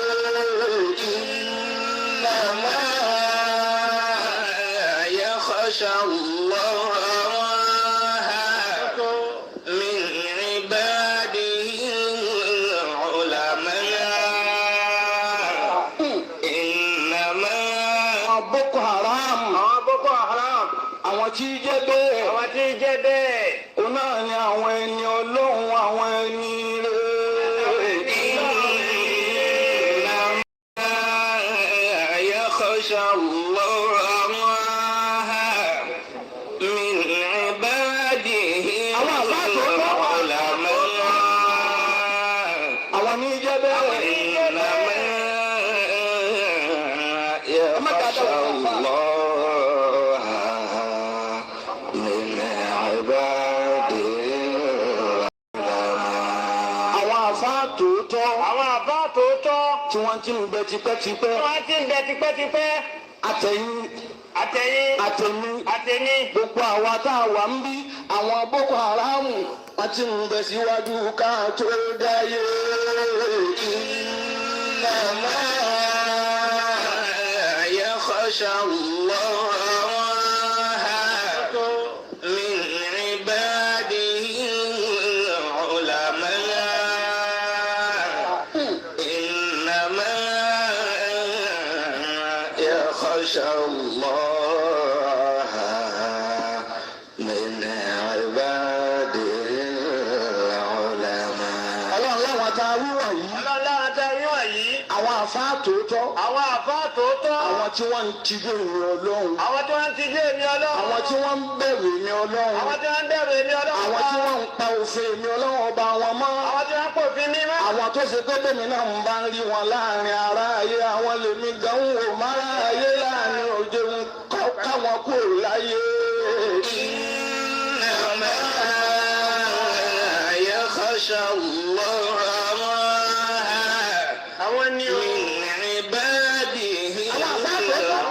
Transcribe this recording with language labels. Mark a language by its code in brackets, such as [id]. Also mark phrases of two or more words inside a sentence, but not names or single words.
[ar] إنما يخشى الله من عباده العلماء. Innama Boko Haram. [yo] Àwọn tí jẹ́ bẹ́ẹ̀. Òun náà ni àwọn ẹni Ọlọ́run, àwọn ẹni rere. [ar] إنما يخشى الله من عباده العلماء. [yo] Àwọn ní jẹ́ bẹ́ẹ̀. [ar] إنما يخشى الله. [yo] Tí wọ́n ti ń bẹ tipẹ́tipẹ́. Àtẹ̀ní gbogbo àwa tá a wà ń bí àwọn Boko Haram wọ́n ti ń bẹ síwájú ká tó dáyé. [ar] إنما يخشى الله من عباده العلماء. يخشى الله من عباده العلماء. [yo] Ọlọ́run láwọn tá a wí wọ̀nyí. Àwọn àfáà tòótọ́. Àwọn tí wọ́n ń tijú èmi Ọlọ́run. Àwọn tí wọ́n ń bẹ̀rù èmi Ọlọ́run. Àwọn tí wọ́n ń pa òfin èmi Ọlọ́run ọba wọn mọ́. Àwọn tó ṣe pé bẹ́ẹ̀ mi náà ń bá ń rí wọn láàrin ará ayé, àwọn lèmi gan ń wò mára ayé láàrin òde ń káwọn kúrò láyé. [ar] إنما يخشى الله من عباده العلماء.